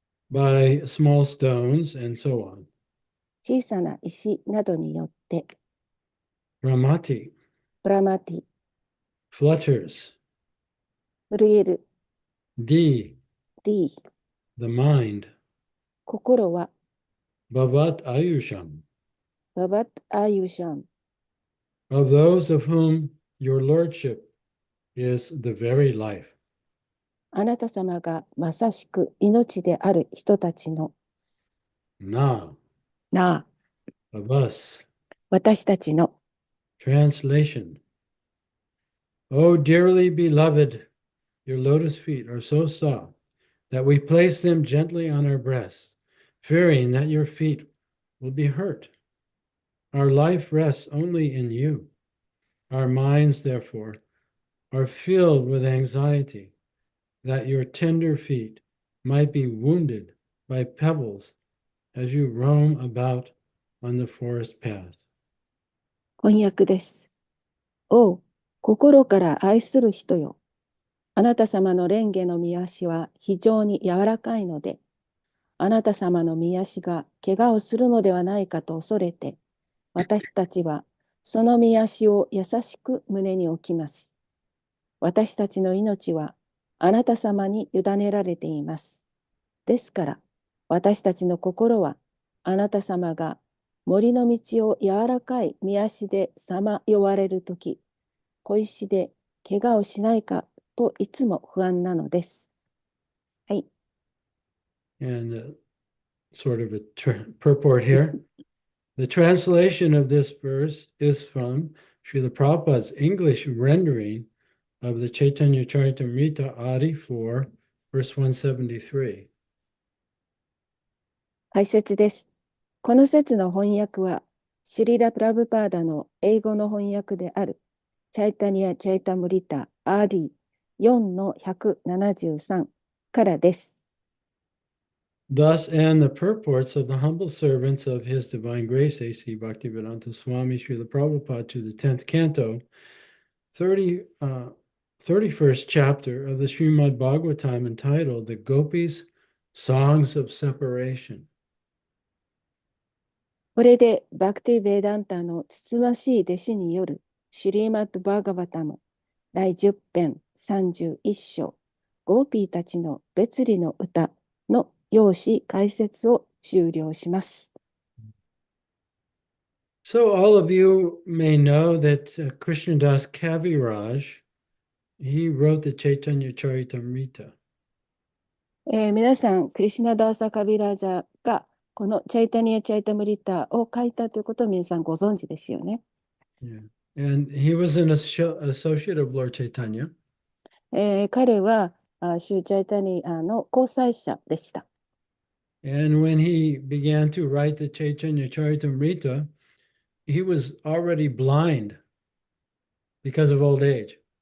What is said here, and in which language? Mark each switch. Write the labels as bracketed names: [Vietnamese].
[English] by small stones and so on. [Japanese] 小さな石などによって、 [Sanskrit] Ramati, プラマティ、 [English] flutters. [Japanese] 震える。 [Sanskrit] D, ディ、 [English] the mind. [Japanese] 心は、 [Sanskrit] Bhavat ayusham, ババッアユシャン、 [English] of those of whom your lordship is the very life. [Japanese] あなた様がまさしく命である人たちの、 [Sanskrit] Na, なあ、 [English] of us. [Japanese] 私たちの、 [English] Translation. O dearly beloved, your lotus feet are so soft that we place them gently on our breasts, fearing that your feet will be hurt. Our life rests only in you. Our minds, therefore, are filled with anxiety that your tender feet might be wounded by pebbles as you roam about on the forest path. [Japanese] 翻訳です。おう、心から愛する人よ。あなた様の蓮華の御足は非常に柔らかいので、あなた様の御足が怪我をするのではないかと恐れて、私たちはその御足を優しく胸に置きます。私たちの命はあなた様に委ねられています。ですから、私たちの心はあなた様が森の道を柔らかい御足でさまよわれるとき、小石で怪我をしないかといつも不安なのです。はい。 [English] And sort of a purport here. The translation of this verse is from Srila Prabhupada's English rendering of the Chaitanya Charitamrita Adi 4, verse 173. [Japanese] 解説です。この説の翻訳は、シュリラ・プラブパーダの英語の翻訳である、チャイタニア・チャイタムリタ・アーディ4の173からです。 [English] Thus end the purports of the humble servants of His Divine Grace, A.C. Bhaktivedanta Swami Srila Prabhupada to the 10th canto, 31st chapter of the Srimad Bhagavatam entitled The Gopis' Songs of Separation. [Japanese] これで、バクティ・ベーダンタのつつましい弟子によるシュリーマッド・バーガバタム第10編31章、ゴーピーたちの別離の歌の要旨解説を終了します。 [English] So all of you may know that Krishnadas Kaviraj, he wrote the Chaitanya Charitamrita. [Japanese] 皆さん、クリシュナダーサ・カビラジャがこのチャイタニア・チャイタムリタを書いたということを皆さんご存知ですよね。 [English] Yeah. And he was an associate of Lord Chaitanya. [Japanese] 彼はシューチャイタニアの交際者でした。 [English] And when he began to write the Chaitanya Charitamrita, he was already blind because of old age.